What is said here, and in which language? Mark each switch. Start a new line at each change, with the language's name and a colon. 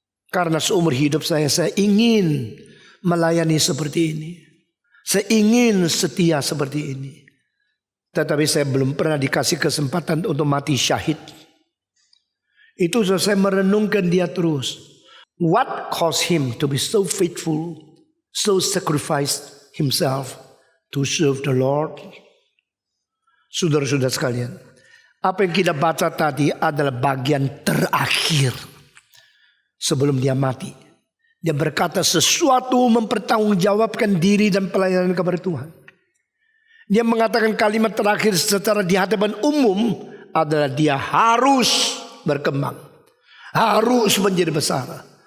Indonesian: Karena seumur hidup saya ingin melayani seperti ini. Saya ingin setia seperti ini. Tetapi saya belum pernah dikasih kesempatan untuk mati syahid. Itu saya merenungkan dia terus.
English: What caused him to be so faithful, so sacrificed himself to serve the Lord?
Indonesian: Saudara-saudara sekalian, apa yang kita baca tadi adalah bagian terakhir sebelum dia mati. Dia berkata sesuatu mempertanggungjawabkan diri dan pelayanan kepada Tuhan. Dia mengatakan kalimat terakhir secara di hadapan umum adalah dia harus berkembang. Harus menjadi besar.